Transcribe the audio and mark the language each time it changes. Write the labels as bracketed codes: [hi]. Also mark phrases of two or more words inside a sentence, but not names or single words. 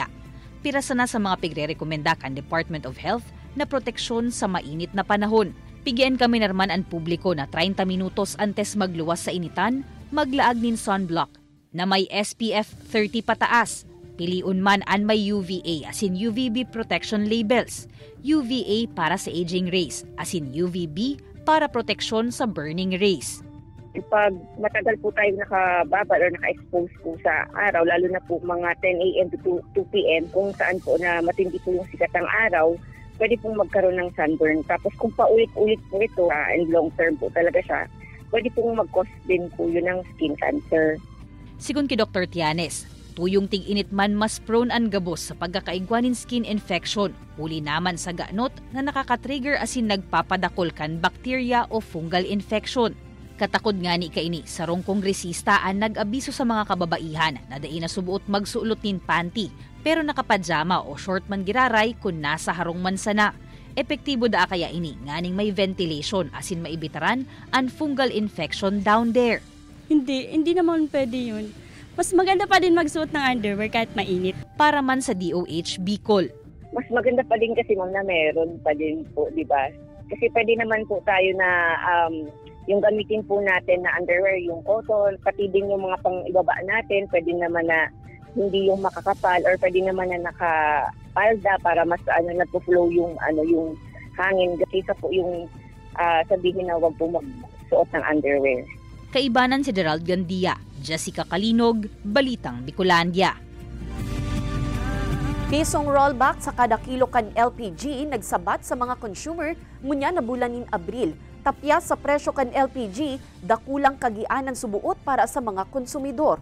[bik] Pirasa na sa mga pigre-rekomenda kan Department of Health na proteksyon sa mainit na panahon. Pigyan kami narman ang publiko na 30 minutos antes magluwas sa initan, maglaag nin sunblock na may SPF 30 pataas. Piliun man ang may UVA as in [en] UVB protection labels. [bik] UVA para sa [en] aging rays [bik] as in UVB para proteksyon sa [en] burning rays. [tl] Pag matagal po tayo nakababad o naka-expose po sa araw, lalo na po mga 10 a.m. to 2 p.m. kung saan po na matindi po yung sikat ng araw, pwede pong magkaroon ng sunburn. Tapos kung paulit-ulit po ito, [en] and long term [tl] po talaga siya, pwede pong mag-cause din po yun ng skin cancer. [bik] Sigun ki Dr. Tianes, tuyong tig-init man mas prone ang gabos sa pagkakaigwanin [en] skin infection, [bik] huli naman sa ganot na nakaka-trigger asin nagpapadakol kan bacteria o [en] fungal infection. [bik] Katakod nga ni kaini, sarong kongresista ang nag-abiso sa mga kababaihan na dai na subuot magsulot nin panty pero nakapadyama o short man giraray kung nasa harong man sana. Epektibo da kaya ini nganing may ventilation asin maibitaran ang [en] fungal infection down there. [tl] Hindi naman pwede yun. Mas maganda pa din magsuot ng underwear kahit mainit. [bik] Para man sa DOH Bicol. [tl] Mas maganda pa din kasi ma'am na meron pa din po, di ba? Kasi pwede naman po tayo na yung gamitin po natin na underwear, yung cotton, pati din yung mga pang-ibaba natin, pwede naman na hindi yung makakapal or pwede naman na nakapalda para mas nagpo-flow yung yung hangin kaysa po yung sabihin na wag po magsuot ng underwear. [bik] Kaibanan si Gerald Gandia, Jessica Calinog, Balitang Bicolandia. Pisong rollback sa kada kilo kan LPG nagsabat sa mga consumer ngunya na bulan nin Abril. Tapya sa presyo kan LPG, dakulang kagianan subuot para sa mga konsumidor.